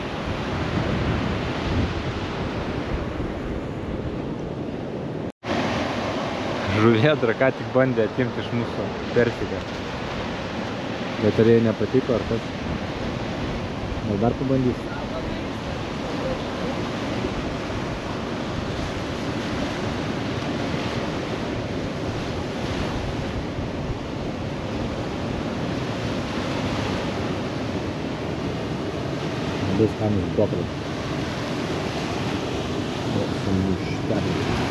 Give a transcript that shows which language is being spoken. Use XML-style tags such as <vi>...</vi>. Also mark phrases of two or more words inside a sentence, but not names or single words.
<lt>Žuvėdra ką tik bandė atimti iš mūsų persiką. Bet ar jai nepatiko ar kas? Gal dar pabandys?</lt> <en>This time is broccoli. Some mushtarda.</en>